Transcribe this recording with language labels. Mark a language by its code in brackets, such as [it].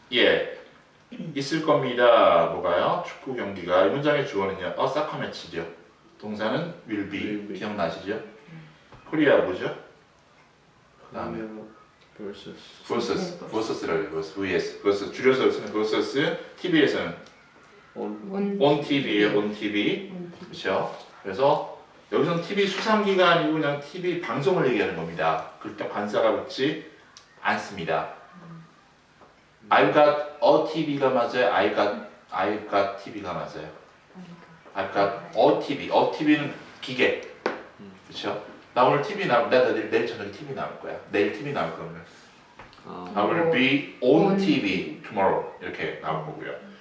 [ko] 예. 있을 겁니다. 뭐가요? 축구 경기가. 이 문장의 주어는요. 사커 매치죠. 동사는 will be. [en] Will be. [ko] 기억나시죠? 코리아 뭐죠? 그 다음에 versus라고 해요. vs. versus 줄여서 쓰는 versus. TV에서는 on TV예요. on TV. 그렇죠? 그래서 여기서는 TV 수상기가 아니고 그냥 TV 방송을 얘기하는 겁니다. 그때 관사가 붙지 않습니다. [en] I've got a TV가 [ko] 맞아요. [en] I've got TV가 맞아요. I've got a TV. a TV는 기계. [ko] 그렇죠? 나 오늘 TV 나올 내일 저녁에 TV 나올 거야. 내일 TV 나올 거면 [en] I will be on TV tomorrow [ko] 이렇게 나올 거고요.